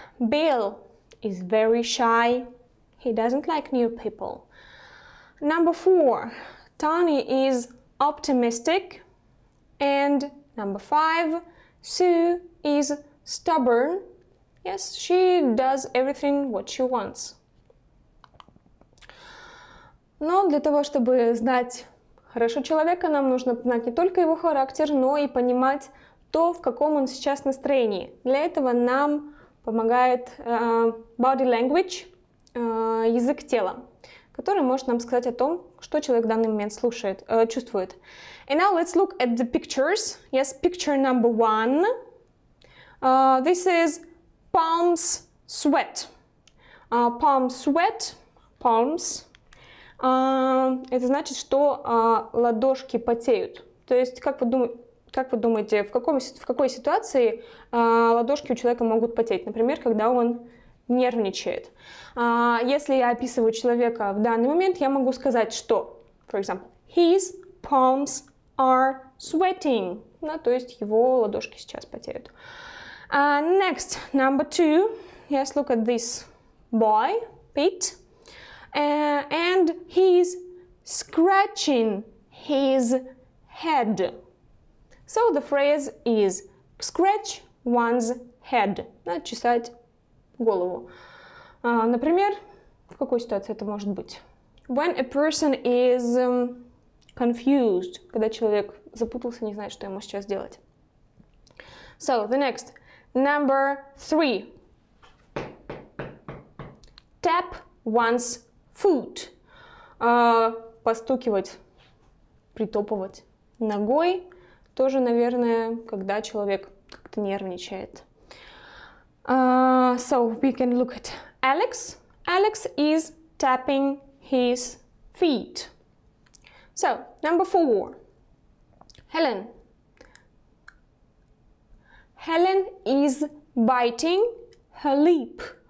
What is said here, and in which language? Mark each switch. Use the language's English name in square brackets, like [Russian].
[English] Bill is very shy. He doesn't like new people. Number 4. Tony is optimistic. And number 5. Sue is stubborn. Yes, she does everything what she wants. [Russian] Но для того, чтобы знать хорошо человека, нам нужно знать не только его характер, но и понимать то, в каком он сейчас настроении. Для этого нам помогает body language, язык тела, который может нам сказать о том, что человек в данный момент чувствует. [English] And now let's look at the pictures. Yes, picture number 1. This is palms sweat. Palm sweat, palms. [Russian] Это значит, что ладошки потеют. То есть, как вы думаете, в какой ситуации ладошки у человека могут потеть? Например, когда он нервничает. Если я описываю человека в данный момент, я могу сказать, что, [English] for example, his palms are sweating. [Russian] Да, то есть его ладошки сейчас потеют. [English] Next, number 2. Yes, look at this boy, Pete. And he's scratching his head. So the phrase is scratch one's head. [Russian] Чесать голову. Например, в какой ситуации это может быть? [English] When a person is confused, [Russian] когда человек запутался, не знает, что ему сейчас делать. [English] So, the next, number 3. Tap one's foot. [Russian] Постукивать, притопывать ногой. Тоже, наверное, когда человек как-то нервничает. [English] So, we can look at Alex. Alex is tapping his feet. So, number 4. Helen. Helen is biting her lip.